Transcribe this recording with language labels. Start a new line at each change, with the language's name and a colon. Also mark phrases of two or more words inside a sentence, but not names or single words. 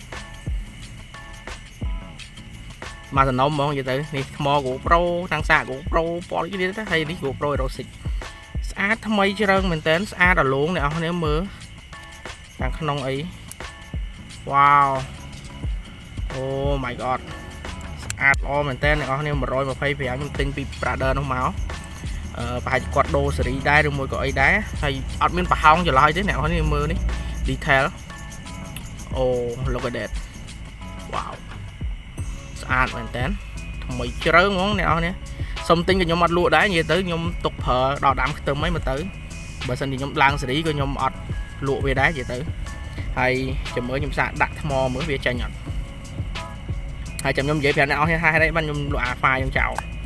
Khmer: មកសំណុំហ្មងនិយាយទៅនេះថ្ម GoPro ឆ្នាំងសាក GoPro ពណ៌នេះទៅហើយនេះ GoPro Hero 6ស្អាតថ្មីជ្រើងមែនតើស្អាតរលោងអ្នកនរគ្នាមើលខាងក្នុងអីវ៉ាវអូ
English: my god
Khmer: ស្អាតល្អមែនតើអ្នកនរគ្នា$125ខ្ញុំទិញពី Brother នោះមកប្រហែលគាត់ដូរស៊េរីដែរឬមួយក៏អីដែរហើយអត់មានប្រហោងច្រឡោយទេអ្នកនរគ្នាមើលនេះ detail អូ
English: look at that
Khmer: វ៉ាវស្អាតមែនតើថ្មីជ្រើហ្មងអ្នកនរនេះសុំទិញក៏ខ្ញុំអត់លក់ដែរនិយាយទៅខ្ញុំទុកប្រើដល់ដាំខ្ទឹមហ្នឹងមកទៅបើសិនជាខ្ញុំឡើងសេរីក៏ខ្ញុំអត់លក់វាដែរនិយាយទៅហើយចាំមើលខ្ញុំសាកដាក់ថ្មមើលវាចាញ់អត់ហើយចាំខ្ញុំនិយាយប្រាប់អ្នកនរនេះហើយបានខ្ញុំលក់អាហ្វាខ្ញុំចោល